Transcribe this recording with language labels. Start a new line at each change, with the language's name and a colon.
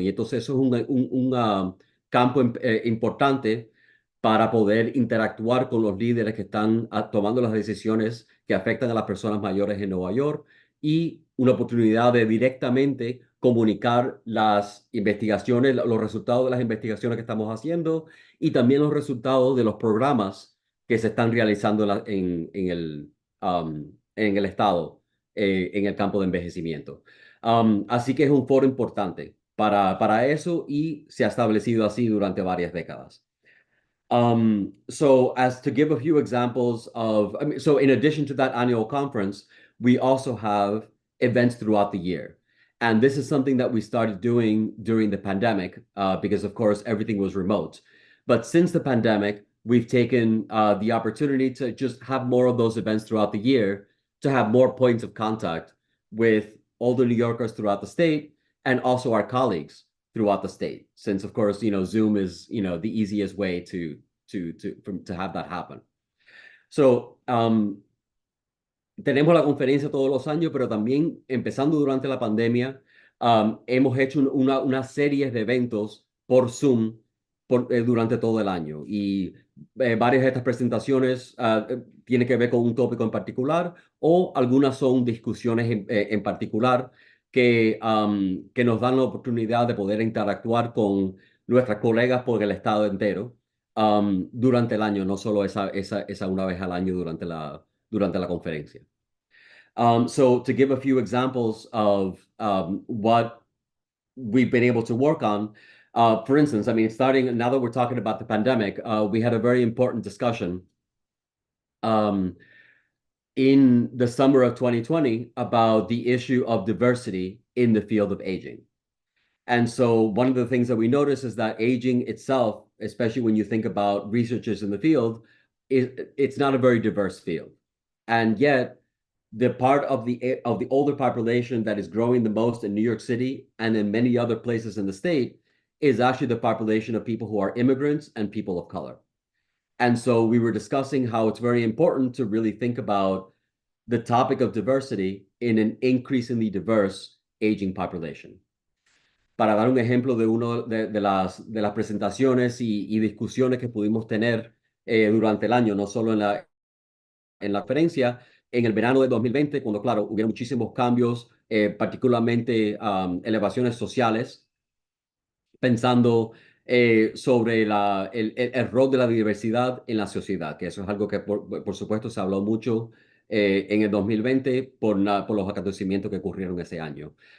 Spanish: Y entonces eso es un campo importante para poder interactuar con los líderes que están tomando las decisiones que afectan a las personas mayores en Nueva York, y una oportunidad de directamente comunicar las investigaciones, los resultados de las investigaciones que estamos haciendo, y también los resultados de los programas que se están realizando en el estado, en el campo de envejecimiento. Así que es un foro importante para eso, y se ha establecido así durante varias décadas.
English: So as to give a few examples so in addition to that annual conference, we also have events throughout the year. And this is something that we started doing during the pandemic because, of course, everything was remote. But since the pandemic, we've taken the opportunity to just have more of those events throughout the year, to have more points of contact with older New Yorkers throughout the state, and also our colleagues throughout the state, since of course, Zoom is, the easiest way to have that happen.
Spanish: So, tenemos la conferencia todos los años, pero también empezando durante la pandemia, hemos hecho una serie de eventos por Zoom durante todo el año. Y varias de estas presentaciones tienen que ver con un tópico en particular, o algunas son discusiones en particular que nos dan la oportunidad de poder interactuar con nuestras colegas por el estado entero durante el año, no solo esa una vez al año durante la conferencia.
English: So to give a few examples of what we've been able to work on, for instance, I mean, starting now that we're talking about the pandemic, we had a very important discussion in the summer of 2020 about the issue of diversity in the field of aging. And so one of the things that we notice is that aging itself, especially when you think about researchers in the field, it's not a very diverse field. And yet the part of the older population that is growing the most in New York City and in many other places in the state is actually the population of people who are immigrants and people of color. And so we were discussing how it's very important to really think about the topic of diversity in an increasingly diverse aging population.
Spanish: Para dar un ejemplo de una de las presentaciones y discusiones que pudimos tener durante el año, no solo en la conferencia, en el verano de 2020, cuando, claro, hubieron muchísimos cambios, particularmente elevaciones sociales, pensando sobre el rol de la diversidad en la sociedad, que eso es algo que, por supuesto, se habló mucho en el 2020 por los acontecimientos que ocurrieron ese año.